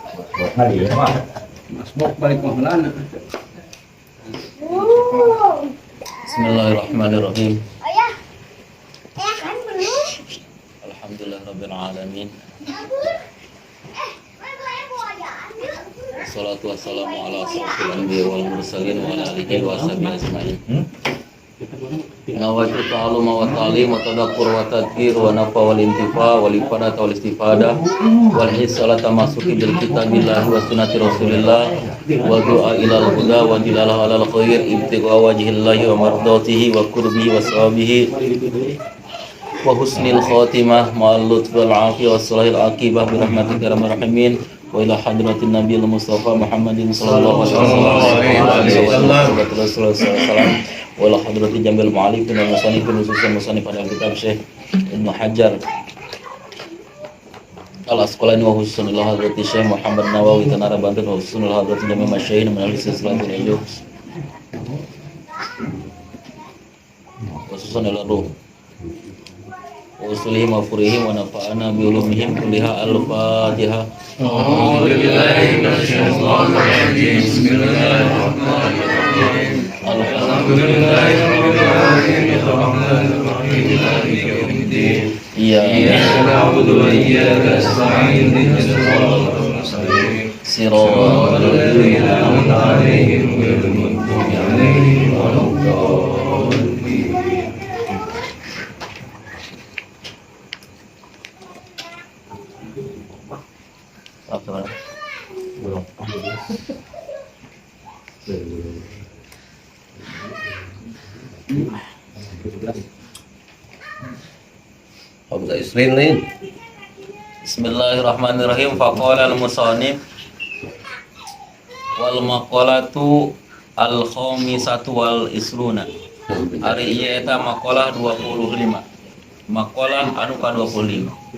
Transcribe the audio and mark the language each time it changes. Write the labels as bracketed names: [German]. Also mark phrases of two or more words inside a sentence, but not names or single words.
[Sundanese] Hari ya, Mak. Masbuk balik mahlana. [Arabic] بسم الله الرحمن الرحيم. الحمد لله رب العالمين. والصلاة والسلام على أشرف الأنبياء والمرسلين وعلى آله وصحبه أجمعين. نويت التعلم والتعليم والتذكر والتذكير والنفع والانتفاع والإفادة والاستفادة والحث على التمسك بكتاب الله وسنة رسول الله والدعاء إلى الهدى والدلالة على الخير ابتغاء وجه الله ومرضاته وقربه وثوابه وحسن الخاتمة مع اللطف والعافية وصلاح العاقبة برحمتك يا أرحم الراحمين وإلى حضرة النبي المصطفى محمد صلى الله عليه وسلم وإلى حضرة جميع المؤلفين والمصنفين خصوصا مصنف [Indonesian] pada kitab [Arabic] Syekh Ibnu Hajar العسقلاني وخصوصا إلى حضرة الشيخ محمد نووي تناري بنتن وخصوصا إلى حضرة جميع المشايخ من السلسلة العلم خصوصا إلى روح أصولهم وفروعهم ونفعنا بعلومهم كلها الفاتحة. أعوذ بالله من الشيطان الرجيم. بسم الله الرحمن الرحيم. الحمد لله رب العالمين الرحمن الرحيم مالك يوم الدين. إياك نعبد وإياك نستعين اهدنا الصراط المستقيم. صراط الذين أنعمت عليهم غير المغضوب عليهم ولا الضالين. [Indonesian] Belum. [Sundanese] Hamzah Isrin lain. [Arabic] بسم الله الرحمن الرحيم. فقال المصنف والمقالة الخامسة والعشرون. [Sundanese] Ari ieu eta maqalah 25. Maqalah anu ka 25.